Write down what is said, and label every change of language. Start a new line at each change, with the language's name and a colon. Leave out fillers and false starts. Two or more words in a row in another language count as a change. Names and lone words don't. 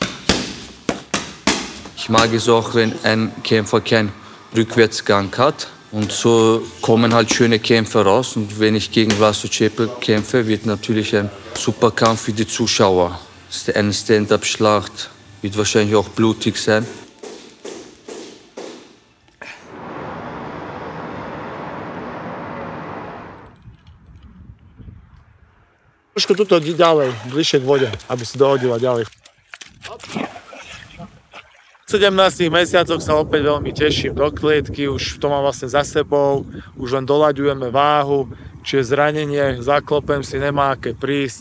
German: Ich mag es auch, wenn ein Kämpfer keinen Rückwärtsgang hat. Und so kommen halt schöne Kämpfe raus. Und wenn ich gegen Vlasto Ceppo kämpfe, wird natürlich ein super Kampf für die Zuschauer. Eine Stand-up-Schlacht wird wahrscheinlich auch blutig sein.
Slovak: Trošku tuto ďalej, bližšie k vode, aby si dohodila ďalej. V 17 mesiacoch sa opäť veľmi teším do klietky, už to mám vlastne za sebou, už len doľaďujeme váhu, čiže zranenie, zaklopem si, nemá aké prísť.